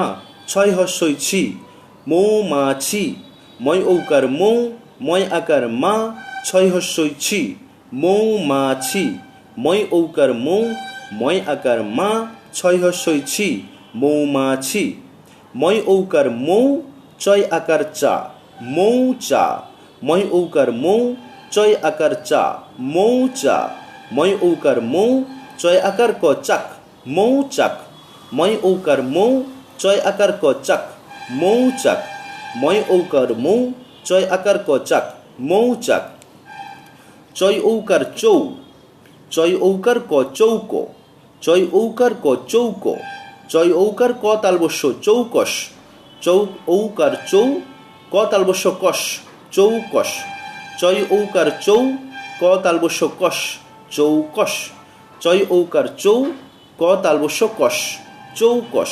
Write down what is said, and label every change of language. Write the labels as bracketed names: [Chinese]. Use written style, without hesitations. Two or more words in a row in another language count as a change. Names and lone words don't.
[Bangla] ছয় হস্যই ছি, মৌমাছি, ময় ঔকার মৌ, ময় আকার মা, ছয় হস্যই ছি, মৌমাছি, ময় ঔকার মৌ, ময় আকার মা, ছয় হস্যই ছি, মৌমাছি। ময় ঔকার মৌ, চয় আকার চা, মৌচা, ময় ঔকার মৌ, চয় আকার চা, মৌচা, ময় ঔকার মৌ, চয় আকার ক চাক, মৌচাক, ময় ঔকার মৌ, চয় আকার ক চাক, মৌচাক, ময় ঔকার মৌ, চয় আকার ক চাক, মৌচাক। চয় ঔকার চৌ, চয় ঔকার ক চৌক, চয় ঔকার ক চৌক, চয় ঔকার ক তালবস্য চৌকস, চৌ ঔকার চৌ, ক তালবস্য কস, চৌকস, চয় ঔকার চৌ, ক তালবস্য কস, চৌকস, চয় ঔকার চৌ, ক তালবস্য কস, চৌকস।